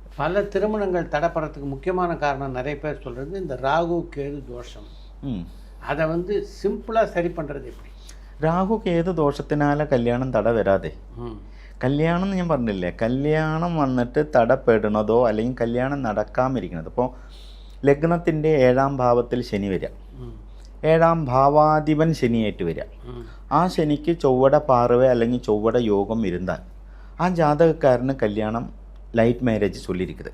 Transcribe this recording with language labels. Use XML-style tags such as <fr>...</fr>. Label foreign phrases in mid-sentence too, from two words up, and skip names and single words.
<ta>பல திருமணங்கள் தடைப்படுறதுக்கு முக்கியமான காரணம் நிறைய பேர் சொல்கிறது இந்த ராகு கேது தோஷம். அதை வந்து சிம்பிளாக சரி பண்ணுறது எப்படி?</ta> <ml>രാഹു കേതു ദോഷത്തിനാല കല്യാണം തട വരാതെ, കല്യാണം എന്ന് ഞാൻ പറഞ്ഞില്ലേ, കല്യാണം വന്നിട്ട് തടപ്പെടുന്നതോ അല്ലെങ്കിൽ കല്യാണം നടക്കാമിരിക്കുന്നത്. ഇപ്പോൾ ലഗ്നത്തിൻ്റെ 7ാം ഭാവത്തിൽ ശനി വരിക, 7ാം ഭാവാധിപൻ ശനിയായിട്ട് വരിക, ആ ശനിക്ക് ചൊവ്വട പാർവ അല്ലെങ്കിൽ ചൊവ്വട യോഗം ഇരുന്നാൽ ആ ജാതകക്കാരന് കല്യാണം</ml> <en>late marriage</en> <ml>ചൊല്ലിയിരിക്കുന്നത്.</ml>